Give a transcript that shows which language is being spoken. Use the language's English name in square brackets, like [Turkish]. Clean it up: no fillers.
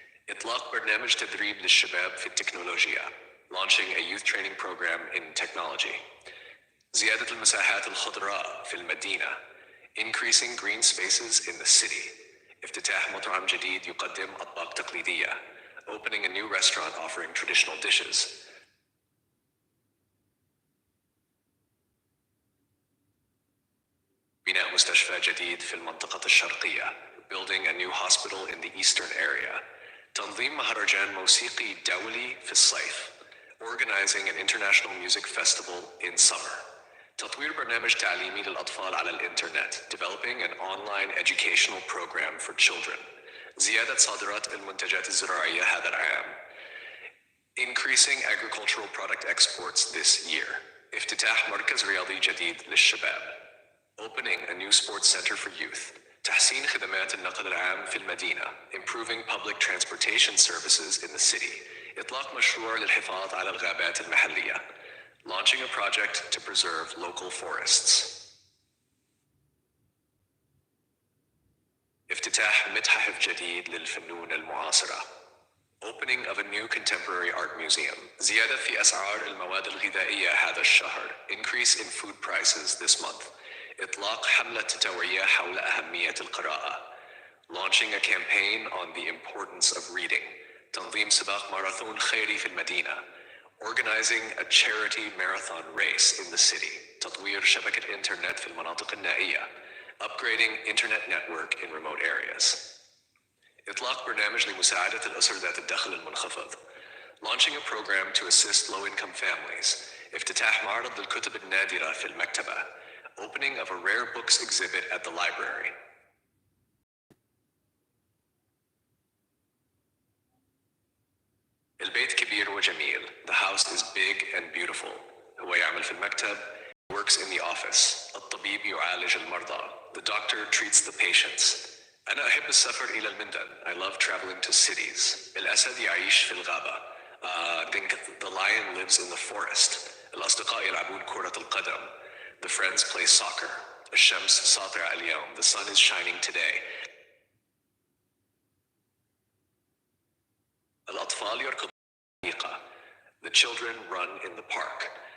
[Arabic] إطلاق برنامج تدريب للشباب في التكنولوجيا. [English] Launching a youth training program in technology. [Arabic] زيادة المساحات الخضراء في المدينة. [English] Increasing green spaces in the city. [Arabic] افتتاح مطعم جديد يقدم أطباق تقليدية. [English] Opening a new restaurant offering traditional dishes. [Arabic] بناء مستشفى جديد في المنطقة الشرقية. [English] Building a new hospital in the eastern area. [Arabic] تنظيم مهرجان موسيقي دولي في الصيف. [English] Organizing an international music festival in summer. [Arabic] تطوير برنامج تعليمي للأطفال على الإنترنت. [English] Developing an online educational program for children. [Arabic] زيادة صادرات المنتجات الزراعية هذا العام. [English] Increasing agricultural product exports this year. [Arabic] افتتاح مركز رياضي جديد للشباب. [English] Opening a new sports center for youth. [Arabic] تحسين خدمات النقل العام في المدينة. [English] Improving public transportation services in the city. [Arabic] إطلاق مشروع للحفاظ على الغابات المحلية. [English] Launching a project to preserve local forests. [Arabic] افتتاح متحف جديد للفنون المعاصرة. [English] Opening of a new contemporary art museum. [Arabic] زيادة في أسعار المواد الغذائية هذا الشهر. [English] Increase in food prices this month. [Arabic] إطلاق حملة توعية حول أهمية القراءة. [English] Launching a campaign on the importance of reading. [Arabic] تنظيم سباق ماراثون خيري في المدينة. [English] Organizing a charity marathon race in the city. [Arabic] تطوير شبكة إنترنت في المناطق النائية. [English] Upgrading internet network in remote areas. [Arabic] إطلاق برنامج لمساعدة الأسر ذات الدخل المنخفض. [English] Launching a program to assist low-income families. [Arabic] افتتاح معرض للكتب النادرة في المكتبة. [English] Opening of a rare books exhibit at the library. [Arabic] البيت كبير وجميل. [English] The house is big and beautiful. [Arabic] هو يعمل في المكتب. [English] works in the office. [Arabic] الطبيب يعالج المرضى. [English] The doctor treats the patients. [Arabic] أنا أحب السفر إلى المدن. [English] I love traveling to cities. [Arabic] الأسد يعيش في الغابة. [English] The lion lives in the forest. [Arabic] الأصدقاء يلعبون كرة القدم. [English] The friends play soccer. [Arabic] الشمس ساطعة اليوم. [English] The sun is shining today. [Arabic] الأطفال يركضون في الحديقة. [English] The children run in the park.